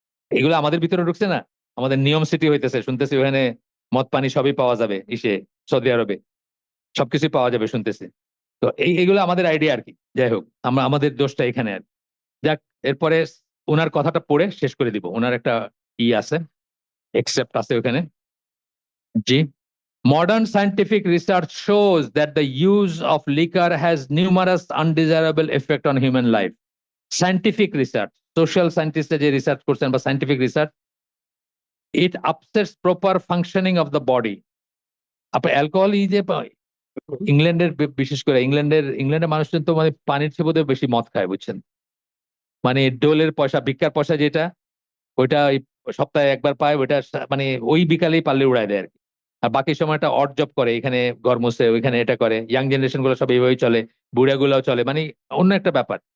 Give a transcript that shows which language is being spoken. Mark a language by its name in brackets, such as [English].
[Bangla] এগুলো আমাদের ভিতরে ঢুকছে না, আমাদের নিয়ম সিটি হইতেছে, শুনতেছি ওখানে মদ পানি সবই পাওয়া যাবে, সৌদি আরবে সবকিছুই পাওয়া যাবে শুনতেছি। তো এইগুলো আমাদের আইডিয়া আর কি। যাই হোক, আমরা আমাদের দোষটা এখানে আর কি। যাক, এরপরে ওনার কথাটা পড়ে শেষ করে দিব। ওনার একটা আছে, এক্সেপ্ট আছে ওখানে। জি। [English] Modern scientific research shows that the use of liquor has numerous undesirable effect on human life. Scientific research, social scientists [Bangla] যে রিসার্চ করছেন বা [English] scientific research, it upsets proper functioning of the body. [Bangla] আপনার alcohol যে ইংল্যান্ডের, বিশেষ করে ইংল্যান্ডের মানুষজন তো মানে পানির চেয়ে বোধহয় বেশি মদ খায়, বুঝছেন? মানে ডোলের পয়সা, ভিক্ষার পয়সা যেটা, ওইটা ওই সপ্তাহে একবার পায়, ওইটা মানে ওই বিকালেই পারলে উড়ায় দেয় আর কি। আর বাকি সময়টা অড জব করে, এখানে ঘর মোছে, ওইখানে এটা করে। ইয়াং জেনারেশন গুলো সব এইভাবেই চলে, বুড়া গুলাও চলে, মানে অন্য একটা ব্যাপার।